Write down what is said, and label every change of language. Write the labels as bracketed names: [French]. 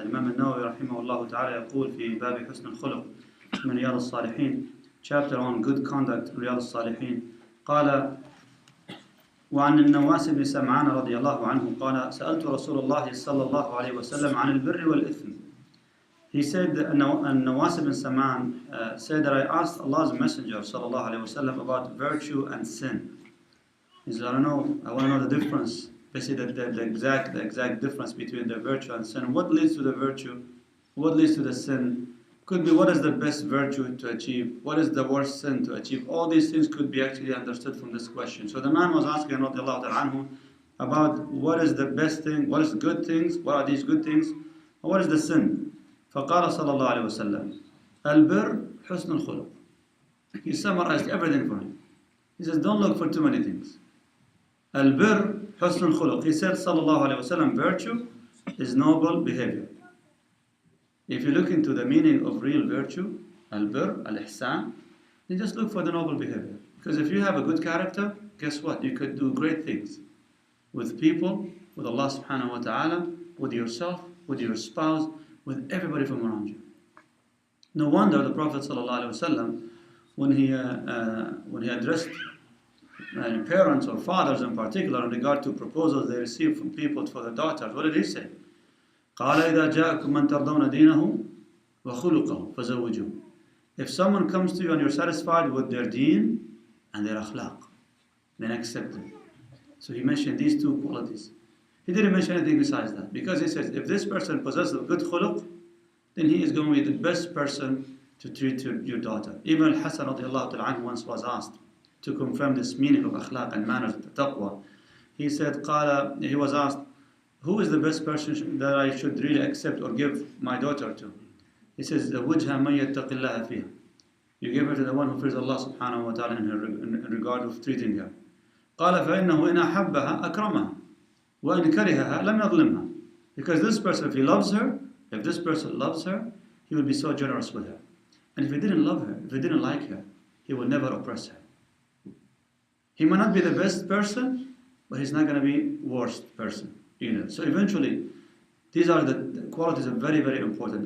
[Arabic] الإمام النووي رحمه الله تعالى يقول في باب حسن الخلق من رياض الصالحين, [English] chapter on good conduct, [Arabic] رياض الصالحين, قال: وعن النواس بن سمعان رضي الله عنه قال: سألت رسول الله صلى الله عليه وسلم عن البر والإثم. [English] He said, Nawas bin Saman said that I asked Allah's Messenger sallallahu alaihi wasallam about virtue and sin. He said, I want to know the difference, basically the exact difference between the virtue and sin. What leads to the virtue? What leads to the sin? Could be what is the best virtue to achieve? What is the worst sin to achieve? All these things could be actually understood from this question. So the man was asking radiallahu ta'ala anhu about what is the best thing, what is good things, what are these good things, and what is the sin? [Arabic] فقال صلى الله عليه وسلم البر حسن الخلق. [English] He summarized everything for him. He says, don't look for too many things. [Arabic] البر حسن الخلق. [English] He said [Arabic] صلى الله عليه وسلم, [English] virtue is noble behavior. If you look into the meaning of real virtue, البر, الإحسان, then just look for the noble behavior. Because if you have a good character, guess what? You could do great things with people, with Allah subhanahu wa ta'ala, with yourself, with your spouse, with everybody from around you. No wonder the Prophet ﷺ, when he addressed parents or fathers in particular in regard to proposals they received from people for their daughters, what did he say? [Arabic] قال إذا جاءكم من ترضون دينه وخلقه فزوجوه. [English] If someone comes to you and you're satisfied with their deen and their akhlaq, then accept them. So he mentioned these two qualities. He didn't mention anything besides that, because he says if this person possesses a good khuluq, then he is going to be the best person to treat your daughter. Even Al-Hasan radiallahu ta'ala anhu once was asked to confirm this meaning of akhlaq and manners, taqwa. He said, he was asked, who is the best person that I should really accept or give my daughter to? [Arabic] He says, وَجْهَ مَنْ يَتَّقِ اللَّهَ فِيهَا. [English] You give her to the one who fears Allah subhanahu wa ta'ala in regard of treating her. [Arabic] قال فإنه إن أحبها أكرمها وإن كرهها لم يظلمها. [English] Because this person, if this person loves her, he will be so generous with her. And if he didn't love her, if he didn't like her, he will never oppress her. He might not be the best person, but he's not going to be worst person either. So eventually, these are the qualities are very, very important.